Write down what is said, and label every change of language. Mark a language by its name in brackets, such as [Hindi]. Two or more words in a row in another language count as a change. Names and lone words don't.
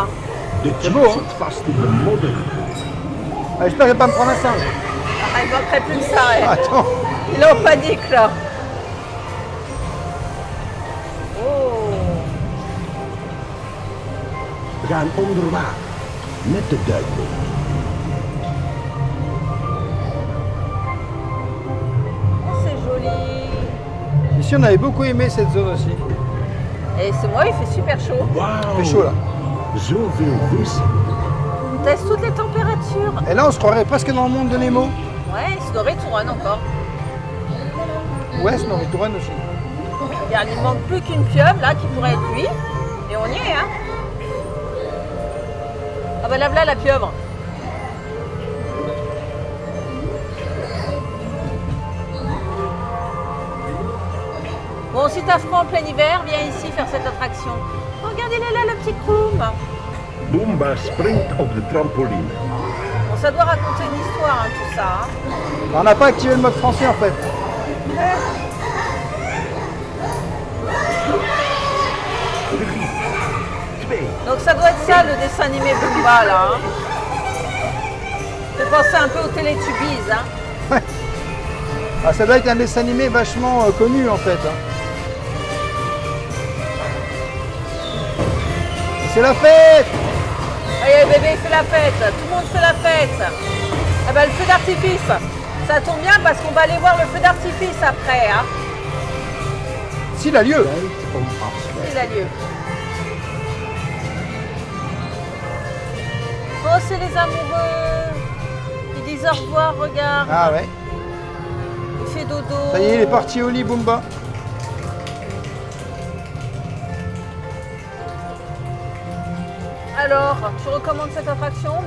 [Dutch] De jeep [French] beau, hein? [Dutch] zit vast in de modder. [French] Ah, j'espère qu'il va pas me prendre un singe. Ah, il manquerait plus que ça. Ouais. Attends. Il est en panique là. Oh. [Dutch] We gaan onder water. Met de duikboot. [French] Oh, c'est joli. Ici, on avait beaucoup aimé cette zone aussi. Et c'est moi, il fait super chaud. Il [Dutch] Wauw. [French] fait chaud là. [Dutch] Zoveel vissen. [French] On teste toutes les températures. Et là, on se croirait presque dans le monde de Nemo. Ouais, Snorri Touren encore. Ouais, Snorri Touren aussi. Regarde, il manque plus qu'une pieuvre là qui pourrait être lui. Et on y est, hein. Ah bah là, voilà la pieuvre. Bon, si t'as froid en plein hiver, viens ici faire cette attraction. Oh, regarde, il est là, le petit Kroom. [Dutch] Boomba springt op de trampoline. [French] Bon, ça doit raconter une histoire, hein, tout ça. Hein. On n'a pas activé le mode français en fait. 3, 2, Donc ça doit être ça, le dessin animé Boomba, là. Hein. Fait penser un peu aux Télétubbies, hein. Ah, ça doit être un dessin animé vachement connu en fait. Hein. C'est la fête! Allez, bébé, il fait la fête. Tout le monde fait la fête. Ah bah, le feu d'artifice. Ça tombe bien parce qu'on va aller voir le feu d'artifice après. Hein. S'il a lieu! [Dutch] tijd om afscheid. [French] Il a lieu. Oh, c'est les amoureux. Ils disent au revoir, regarde. Ah ouais. Il fait dodo. Ça y est, il est parti au lit, Boomba. Alors, tu recommandes cette attraction, mis